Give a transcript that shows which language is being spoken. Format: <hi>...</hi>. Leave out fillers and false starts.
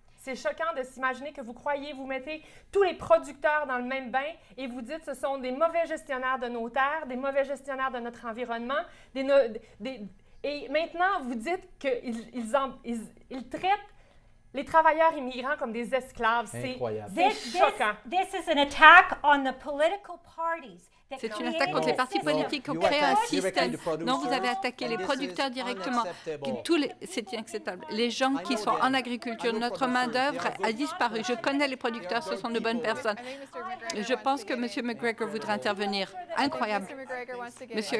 <fr>C'est choquant de s'imaginer que vous mettez tous les producteurs dans le même bain et vous dites que ce sont des mauvais gestionnaires de nos terres, des mauvais gestionnaires de notre environnement. Et maintenant, vous dites qu'ils traitent les travailleurs immigrants comme des esclaves. Incroyable. C'est choquant.</fr> <en>This is an attack on the political parties.</en> <fr>C'est une attaque contre les partis politiques qui ont créé un système. Non, vous avez attaqué les producteurs directement. C'est inacceptable. Les gens qui sont en agriculture, notre main-d'œuvre a disparu. Je connais les producteurs, ce sont de bonnes personnes. Je pense que M. McGregor voudrait intervenir. Incroyable. M.</fr>